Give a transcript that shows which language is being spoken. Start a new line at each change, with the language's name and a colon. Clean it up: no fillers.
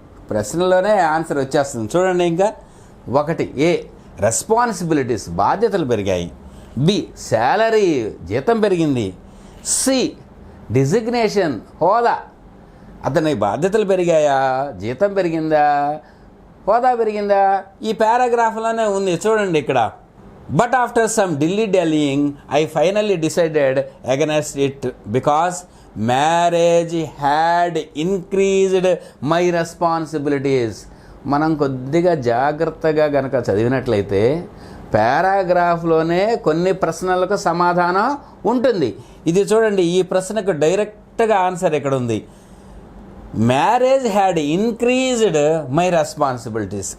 Telugu: ప్రశ్నలోనే answer వచ్చేస్తుంది. చూడండి, ఇంకా 1 ఏ రెస్పాన్సిబిలిటీస్ బాధ్యతలు పెరిగాయి, బి శాలరీ జీతం పెరిగింది, సి డిజిగ్నేషన్ హోదా అతని బాధ్యతలు పెరిగాయా, జీతం పెరిగిందా, హోదా పెరిగిందా? ఈ పారాగ్రాఫ్లోనే ఉంది చూడండి ఇక్కడ.
English: But after some dilly-dallying, I finally decided against it because marriage had increased my responsibilities.
Telugu: మనం కొద్దిగా జాగ్రత్తగా గనక చదివినట్లయితే పారాగ్రాఫ్లోనే కొన్ని ప్రశ్నలకు సమాధానం ఉంటుంది. ఇది చూడండి, ఈ ప్రశ్నకు డైరెక్ట్గా ఆన్సర్ ఇక్కడ ఉంది.
English: Marriage had increased my responsibilities.